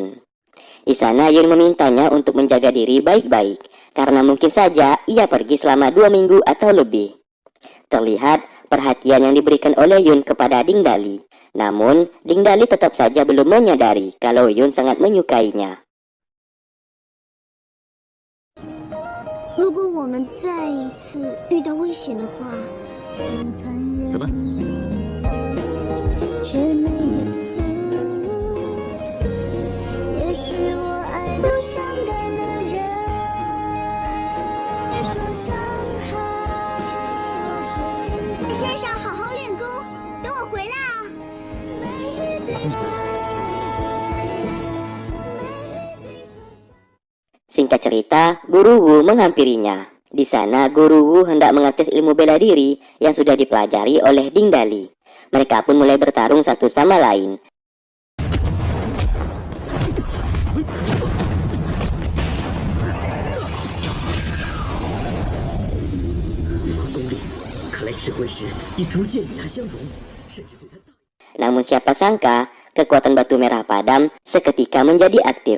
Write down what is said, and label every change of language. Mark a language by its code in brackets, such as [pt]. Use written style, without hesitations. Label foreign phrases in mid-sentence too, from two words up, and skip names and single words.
[id] Di sana Yun memintanya untuk menjaga diri baik-baik, karena mungkin saja ia pergi selama 2 minggu atau lebih. Terlihat perhatian yang diberikan oleh Yun kepada Ding Dali. Namun, Ding Dali tetap saja belum menyadari kalau Yun sangat menyukainya. [zh] 如果我们再一次遇到危险的话，怎么？却没有。也许我爱都伤感的人，别说伤害。先生，好好练功，等我回来啊。 [id] Singkat cerita, Guru Wu menghampirinya. Di sana, Guru Wu hendak mengetes ilmu bela diri yang sudah dipelajari oleh Ding Dali. Mereka pun mulai bertarung satu sama lain. Namun siapa sangka, kekuatan batu merah padam seketika menjadi aktif.